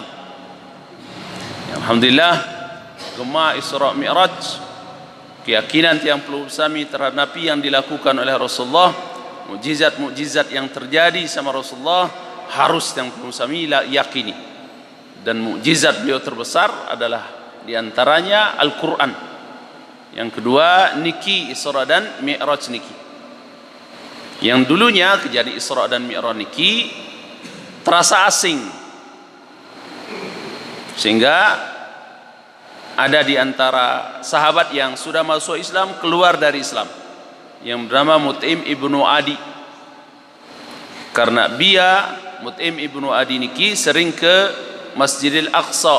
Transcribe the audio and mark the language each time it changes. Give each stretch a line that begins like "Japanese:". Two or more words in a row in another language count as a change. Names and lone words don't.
Indonesian: Ya, alhamdulillah, gema Isra Mi'raj, keyakinan yang perlu sami terhadap Nabi yang dilakukan oleh Rasulullah, mukjizat-mukjizat yang terjadi sama Rasulullah harus yang perlu kami yakini. Dan mukjizat beliau terbesar adalah diantaranya Al-Quran. Yang kedua niki Isra dan Mi'raj niki. Yang dulunya kejadian Isra dan Mi'raj niki terasa asing, sehingga ada di antara sahabat yang sudah masuk Islam keluar dari Islam. yang bernama Mut'im ibnu Adi. Karena dia Mut'im ibnu Adi niki sering ke Masjidil Aqsa.